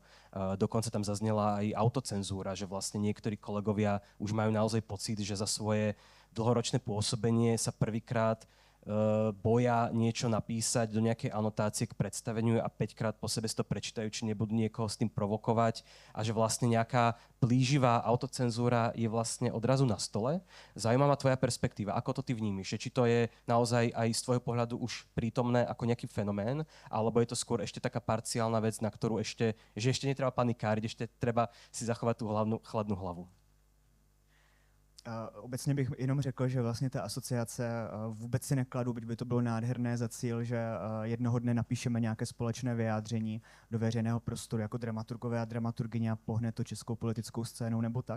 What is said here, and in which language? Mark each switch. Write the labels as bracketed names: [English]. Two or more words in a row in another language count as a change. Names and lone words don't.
[Slovak] Dokonca tam zaznela aj autocenzúra, že vlastne niektorí kolegovia už majú naozaj pocit, že za svoje dlhoročné pôsobenie sa prvýkrát boja niečo napísať do nejakej anotácie k predstaveniu a 5-krát po sebe si to prečítajú, či nebudú niekoho s tým provokovať a že vlastne nejaká plíživá autocenzúra je vlastne odrazu na stole. Zaujímavá tvoja perspektíva, ako to ty vnímiš? Či to je naozaj aj z tvojho pohľadu už prítomné ako nejaký fenomén, alebo je to skôr ešte taká parciálna vec, na ktorú ešte netreba panikáriť, ešte treba si zachovať tú chladnú hlavu? [Czech] Obecně bych jenom řekl, že vlastně ta asociace vůbec si nekladu, byť by to bylo nádherné za cíl, že jednoho dne napíšeme nějaké společné vyjádření do veřejného prostoru jako dramaturgové a dramaturgyně a pohne to českou politickou scénou nebo tak.